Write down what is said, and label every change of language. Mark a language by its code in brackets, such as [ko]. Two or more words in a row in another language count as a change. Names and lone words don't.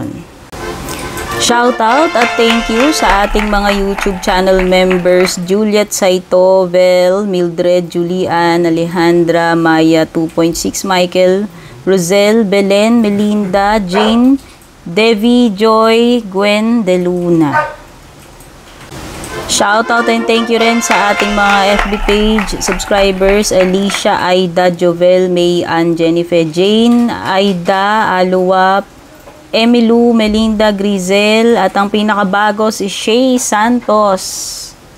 [tl] Shoutout at [en] thank you [tl] sa ating mga YouTube channel members, Juliet Saito, Vel, Mildred, Julian, Alejandra, Maya 2.6, Michael, Rosel, Belen, Melinda, Jane, Devi, Joy, Gwen, De Luna. [en] Shoutout and thank you [tl] rin sa ating mga [en] FB page subscribers, [tl] Alicia, Aida, Jovel, May, Ann, Jennifer, Jane, Aida, Aluwap, Emilu, Melinda, Grizel, at ang pinakabago si Shay Santos.